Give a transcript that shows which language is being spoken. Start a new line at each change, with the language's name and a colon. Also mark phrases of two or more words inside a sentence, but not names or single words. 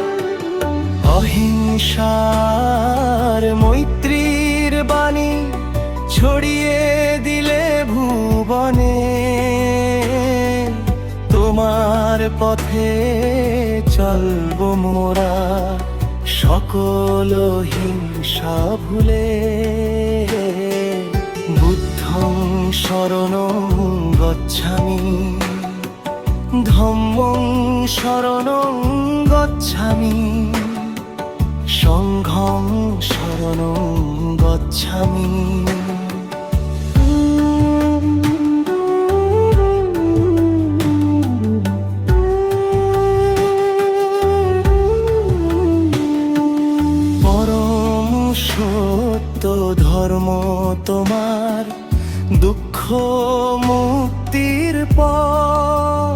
Bangla: অহিংসার মৈত্রীর বাণী ছড়িয়ে দিলে ভুবনে। তোমার পথে চলবো মোরা সকল হিংসা ভুলে।
Pali: বুদ্ধং শরণং গচ্ছামি, ধম্মং শরণং গচ্ছামি, সংঘং শরণং গচ্ছামি।
Bangla: সত্য ধর্ম তোমার, দুঃখ মুক্তির পথ।